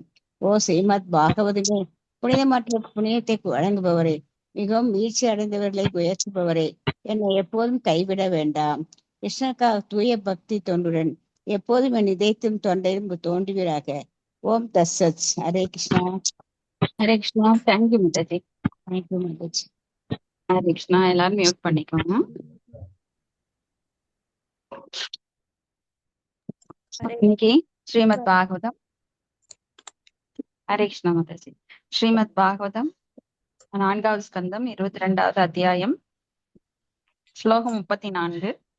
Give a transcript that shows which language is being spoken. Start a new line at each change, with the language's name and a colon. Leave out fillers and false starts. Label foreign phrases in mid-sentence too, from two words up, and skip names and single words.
Tamil: ஓ ஸ்ரீமத் பாகவதமே, புனிதமற்ற புனிதத்தை வழங்குபவரே, மிகவும் வீழ்ச்சி அடைந்தவர்களை உயர்த்துபவரே, என்னை எப்போதும் கைவிட வேண்டாம். கிருஷ்ணருக்காக தூய பக்தி தொண்டுடன் எப்போதும் என் இதயத்தும் தொண்டையும் தோன்றுவீராக.
Sanskrit: ओम् तत्सत्.
Tamil: ஹரே கிருஷ்ணா.
Hindi: हरे कृष्णा।
English: thank you
Hindi: माताजी।
English: thank you
Tamil: மாதாஜி. हरे कृष्णा। எல்லாரும் மியூட் பண்ணிக்கோங்க। இன்னைக்கு ஸ்ரீமத் பாகவதம் ஹரே கிருஷ்ணா மாதாஜி. ஸ்ரீமத் பாகவதம் 4வது ஸ்கந்தம் 22வது அத்தியாயம் ஸ்லோகம் 34.